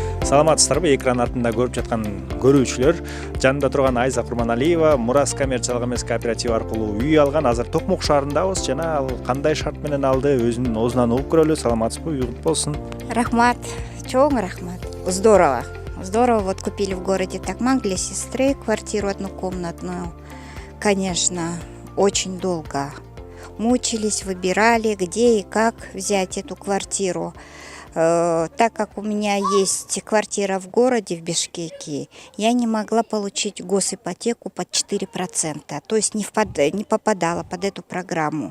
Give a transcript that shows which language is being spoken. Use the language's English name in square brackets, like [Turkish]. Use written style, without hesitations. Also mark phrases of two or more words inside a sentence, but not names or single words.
[Kyrgyz] Саламатсыздарбы, экран артында көрүп жаткан көрүүчүлөр. Жанымда турган Айза Курманалиева Мурас коммерциялык эмес кооператив аркылуу үй алган. Азыр Токмок шаарындабыз жана ал кандай шарт менен алды, өзүнүн оозунан угуп көрөлү. Саламатсызбы, уюлук болсун. Рахмат, чоң рахмат. [Russian] Здорово. Здорово, вот купили в городе Токмак для сестры квартиру однокомнатную. Конечно, очень долго мучились, выбирали, где и как взять эту квартиру. Так как у меня есть квартира в городе, в Бишкеке, я не могла получить госипотеку под 4%, то есть не попадала под эту программу.